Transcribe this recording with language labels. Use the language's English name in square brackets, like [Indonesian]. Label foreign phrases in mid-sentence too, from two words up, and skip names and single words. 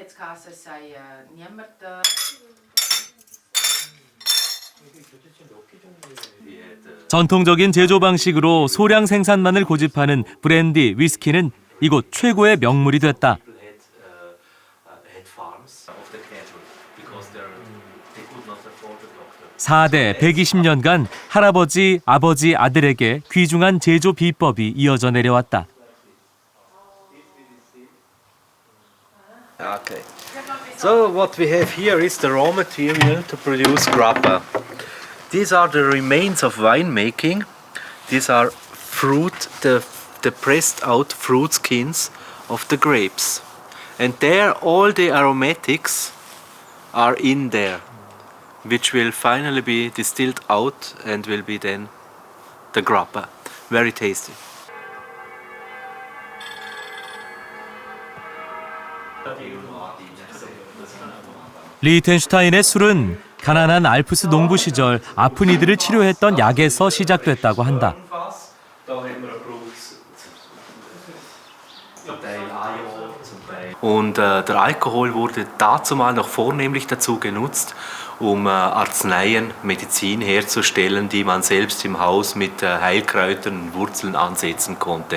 [Korean] 전통적인 제조 방식으로 소량 생산만을 고집하는 브랜디, 위스키는 이곳 최고의 명물이 됐다. 4대 120년간 할아버지, 아버지, 아들에게 귀중한 제조 비법이 이어져 내려왔다. [English] Okay. So what we have here is the raw material to produce grappa. These are the remains of winemaking. These are fruit, the pressed out fruit skins of the grapes. And there all the aromatics are in there, which will finally be distilled out and will be then the grappa. Very tasty. [Korean] 리히텐슈타인의 술은 가난한 알프스 농부 시절 아픈 이들을 치료했던 약에서 시작됐다고 한다. [German] Und der Alkohol wurde dazumal noch vornehmlich dazu genutzt, um Arzneien, Medizin herzustellen, die man selbst im Haus mit Heilkräutern und Wurzeln ansetzen konnte.